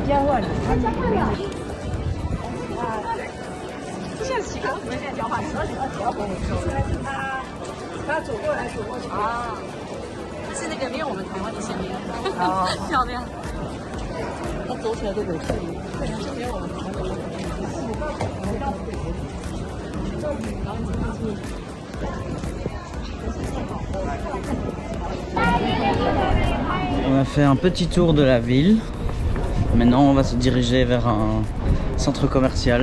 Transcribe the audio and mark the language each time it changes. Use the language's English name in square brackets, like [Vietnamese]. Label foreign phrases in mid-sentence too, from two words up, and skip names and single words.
[Chinese] 是那个面，我们台湾的鲜面，漂亮。它走起来都有距离，对，这边我们台湾的。 [French] On a fait un petit tour de la ville. Maintenant, on va se diriger vers un centre commercial.